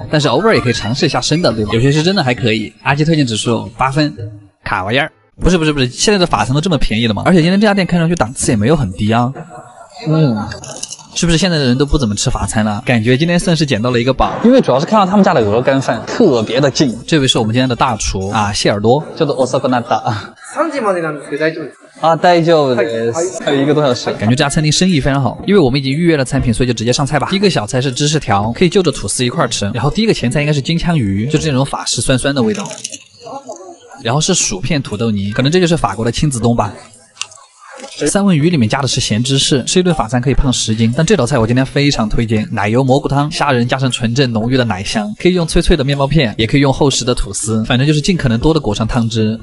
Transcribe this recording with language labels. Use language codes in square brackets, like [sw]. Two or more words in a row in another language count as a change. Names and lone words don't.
[zh] 但是偶尔也可以尝试一下生的，对吧？有些是真的还可以。阿基推荐指数8分，卡哇伊儿。不是，现在的法餐都这么便宜了吗？而且今天这家店看上去档次也没有很低啊。是不是现在的人都不怎么吃法餐了？感觉今天算是捡到了一个宝，因为主要是看到他们家的鹅肝饭特别的近。这位是我们今天的大厨啊，谢耳朵，叫做 [ja] 遅くなった。 3時までなんですけど大丈夫ですか？啊，大丈夫です。 [zh] 还有1个多小时，感觉这家餐厅生意非常好，因为我们已经预约了餐品，所以就直接上菜吧。第一个小菜是芝士条，可以就着吐司一块吃。然后第一个前菜应该是金枪鱼，就是这种法式酸酸的味道。然后是薯片土豆泥，可能这就是法国的亲子冬吧。三文鱼里面加的是咸芝士，吃一顿法餐可以胖10斤。但这道菜我今天非常推荐，奶油蘑菇汤，虾仁加上纯正浓郁的奶香，可以用脆脆的面包片，也可以用厚实的吐司，反正就是尽可能多的裹上汤汁。